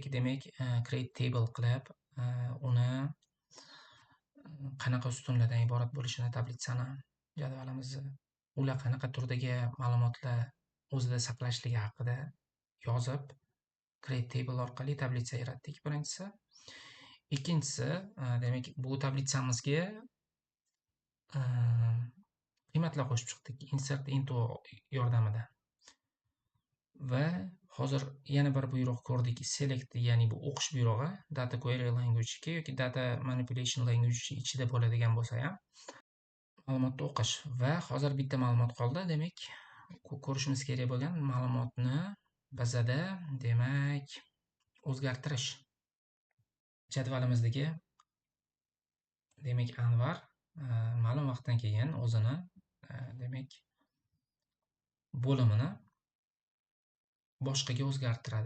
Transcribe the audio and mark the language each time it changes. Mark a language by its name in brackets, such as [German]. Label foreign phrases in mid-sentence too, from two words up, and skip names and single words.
[Uzbek] Demak, [English] create table [Uzbek] qilib, uni qanaqa ustunlardan iborat bo'lishini tablitsani jadvalimizni ular qanaqa turdagi ma'lumotlar o'zida saqlashligi haqida yozib, [English] create table [Uzbek] orqali tablitsa yaratdik birinchisi. Ikkinchisi, demak, bu tablitsamizga qiymatlar qo'shib chiqdik [English] insert into [Uzbek] yordamida. Va hozir yana bir buyruq ko'rdik, select, ya'ni bu o'qish buyrug'i [English] data query language [Uzbek] yoki [English] data manipulation language [Uzbek] ichida bo'ladigan bo'lsa ham ma'lumotni o'qish. Va hozir bitta ma'lumot qoldi. Demak, ko'rishimiz kerak bo'lgan ma'lumotni bizada demak o'zgartirish jadvalimizdagi demak Anvar ma'lum vaqtdan keyin o'zini demak bo'limini boshqaga o'zgartiradi.